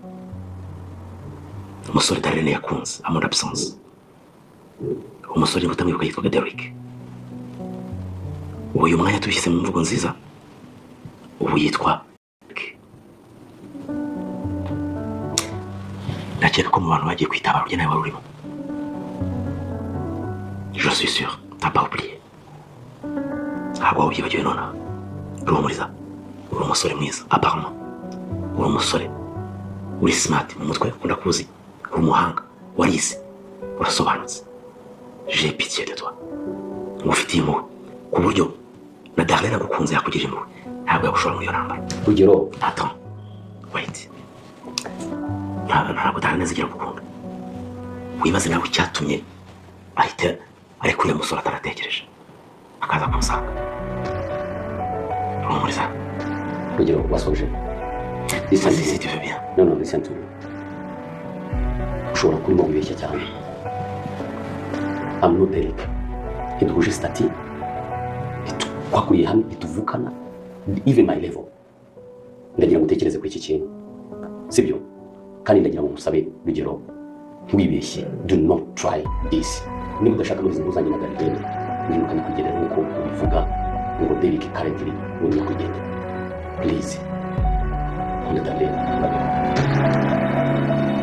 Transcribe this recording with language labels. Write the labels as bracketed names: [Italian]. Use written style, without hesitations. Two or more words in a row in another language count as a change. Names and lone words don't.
[Kinyarwanda] Umusore Darlene yakunze amon absence. Umusore utamwibuka yitwaga Derek. Uyu mwanya tubishyize mu mvugo nziza. Ubu yitwa ndakeka ko mu bantu bagiye kwitaba urugendo nawe urimo. [French] Je suis sûr, t'as pas oublié. [Kinyarwanda] Ntabwo wabyibagiwe nonaha. Ruhumuriza. Uri umusore mwiza, apparemment. Uri umusore uri smart mu mutwe, ukunda kuzi, uri umuhanga, warize, urasobanutse. [French] J'ai pitié de toi. [Kinyarwanda] Ngufitiye impuhwe ku buryo na Darlene agukunze yakugirira impuhwe, ntabwo yagushora muri iyo ntambara. Rugero, [French] attends, wait. [Kinyarwanda] Ntabwo Darlene azigira gukunda. Wibaze nawe icyatumye ahita ariko uriya musore ataratekereje akaza kumusanga. Ruhumuriza. Rugero, wasoje. [English] Listen, [French] si tu veux bien. Non, [English] listen to me. [Kinyarwanda] Ushobora kurimo wibeshya cyane. [English] I'm not Derek. [Kinyarwanda] Ntiduhuje stati. Twakuriye hamwe, ntituvukana. [English] Even my level. [Kinyarwanda] Ndagira ngo utekereze kuri iki kintu. Sibyo? Kandi ndagira ngo musabe Rugero, ntiwibeshye. [English] Do not try this. [Kinyarwanda] Niba udashaka muri izi nkuru zanjye na Darlene, wiruka nyakwigendera nk'uko ubivuga ngo Derek currently uri nyakwigendera. [English] Please. Darlene.